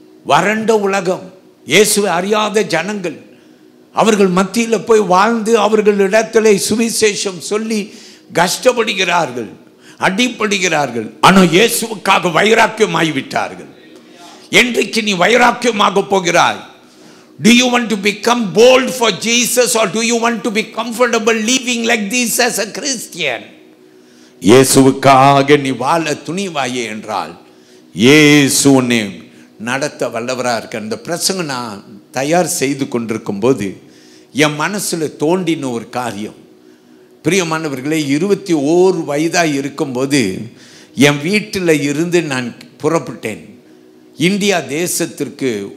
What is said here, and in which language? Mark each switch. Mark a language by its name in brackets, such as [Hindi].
[Tamil] வறண்ட உலகம், இயேசுவை அறியாத ஜனங்கள், அவர்கள் மத்தியில் போய் வாழ்ந்து அவர்களிடத்தில் சுவிசேஷம் சொல்லி கஷ்டப்படுகிறார்கள், அடிப்படுகிறார்கள். ஆனால் இயேசுவுக்காக வைராக்கியமாகிவிட்டார்கள். என்றைக்கு நீ வைராக்கியமாக போகிறாய்? [English] Do you want to become bold for Jesus or do you want to be comfortable living like this as a Christian? [Tamil] இயேசுவுக்காக நீ வாழ துணிவாயே என்றால் இயேசு உன்னை நடத்த வல்லவராக இருக்க. அந்த பிரசங்கம் நான் தயார் செய்து கொண்டிருக்கும் போது என் மனசில் தோண்டின ஒரு காரியம். பிரியமானவர்களே, 21 வயதாக இருக்கும்போது என் வீட்டில் இருந்து நான் புறப்பட்டேன். இந்தியா தேசத்திற்கு